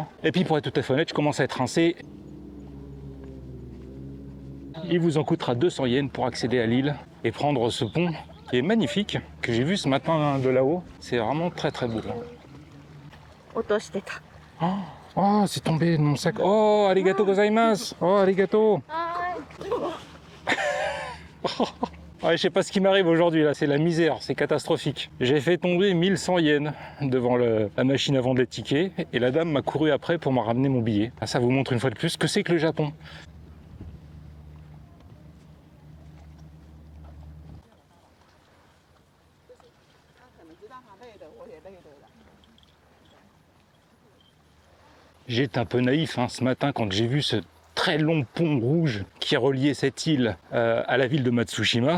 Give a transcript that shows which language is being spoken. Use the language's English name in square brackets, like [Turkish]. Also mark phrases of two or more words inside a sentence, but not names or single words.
[French] Et puis pour être tout à fait honnête, je commence à être rincé. Il vous en coûtera 200 yens pour accéder à l'île et prendre ce pont qui est magnifique, que j'ai vu ce matin de là-haut. C'est vraiment très très beau. Oh, c'est tombé de mon sac. [Japanese] Oh, ありがとうございます. [French] Oh, arigato. Ouais, je sais pas ce qui m'arrive aujourd'hui là, c'est la misère, c'est catastrophique. J'ai fait tomber 1100 yens devant la machine à vendre les tickets et la dame m'a couru après pour m'en ramener mon billet. Ah, ça vous montre une fois de plus ce que c'est que le Japon. J'étais un peu naïf ce matin quand j'ai vu ce très long pont rouge qui reliait cette île à la ville de Matsushima.